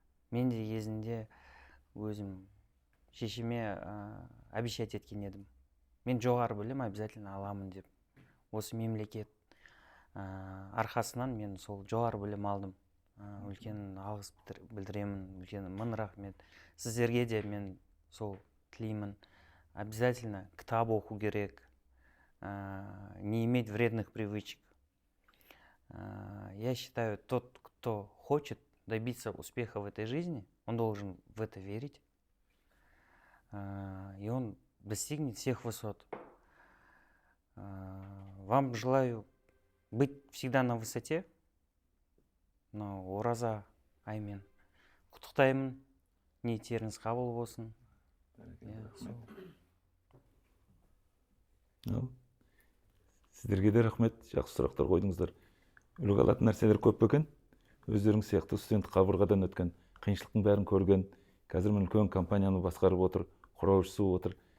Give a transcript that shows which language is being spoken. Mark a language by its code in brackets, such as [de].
[kk] Мен де кезінде өзім шешеме обещать еткен едім. Мен жоғары білім обязательно аламын деп. Осы мемлекет арқасынан мен сол жоғары білім алдым. Үлкен алғыс білдіремін, үлкен мың рахмет. Сіздерге де мен сол тілеймін. [ru] Обязательно [kk] кітап оқу керек, [ru] не иметь вредных привычек. Я считаю, тот, кто хочет добиться успеха в этой жизни, он должен в это верить, и он достигнет всех высот. Вам желаю быть всегда на высоте, [ky] но ораза [kk] аймен құттықтаймын, ниеттеріңіз қабыл болсын. Ал, сіздерге де рахмет, жақсы сұрақтар қойдыңыздар. Үлгі алатын нәрселер көп екен. Өздеріңіз сияқты студент қабырғадан өткен, қиыншылықтың бәрін көрген, қазір міне үлкен компанияны басқарып отыр, құраушысы отыр.